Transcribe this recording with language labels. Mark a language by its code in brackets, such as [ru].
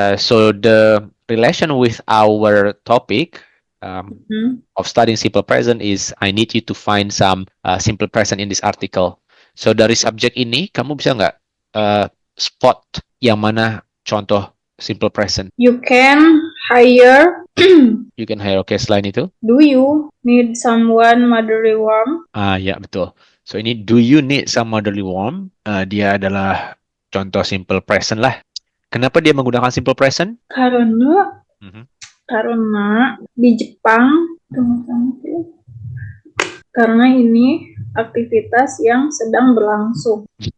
[en] So the relation with our topic of studying simple present is I need you to find some simple present in this article. [id] So dari subjek ini kamu bisa nggak spot yang mana contoh simple present? [en] You can hire. You can hire. Okay, [id] selain itu? [en] Do you need someone motherly warm? [id] Ya betul. [en] So ini do you need some motherly warm? [id] Dia adalah contoh simple present lah. Kenapa dia menggunakan simple present? Karena di Jepang, karena ini aktivitas yang sedang berlangsung.